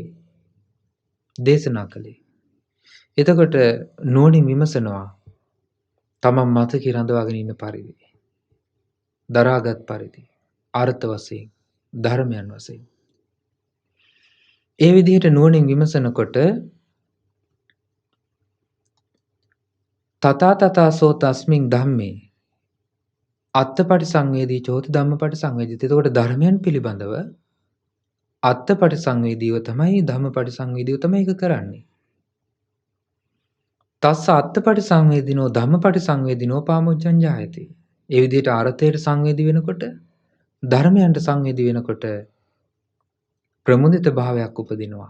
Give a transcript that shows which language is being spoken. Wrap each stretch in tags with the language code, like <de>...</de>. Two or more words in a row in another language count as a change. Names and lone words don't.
<si>දේශනා කළේ. එතකොට නුවණින් විමසනවා තමන් මතක රඳවාගෙන ඉන්න පරිදි. දරාගත් පරිදි. අර්ථ වශයෙන්, ධර්මයන් වශයෙන්. ඒ විදිහට නුවණින් විමසනකොට</si> <pi>තථාතථාසෝ තස්මින් ධම්මේ අත්තපටි සංවේදී චෝති ධම්මපටි සංවේදී.</pi> <si>එතකොට ධර්මයන් පිළිබඳව අත්තපටි සංවේදීව තමයි ධම්මපටි සංවේදීව තමයි ඒක කරන්නේ.</si> <pi>තස්ස අත්තපටි සංවේදිනෝ ධම්මපටි සංවේදිනෝ පාමුජ්ජං ජායති.</pi> <si>ඒ විදිහට අර්ථයට සංවේදී වෙනකොට ධර්මයන්ට සංවේදී වෙනකොට ප්‍රමුදිත භාවයක් උපදිනවා.</si>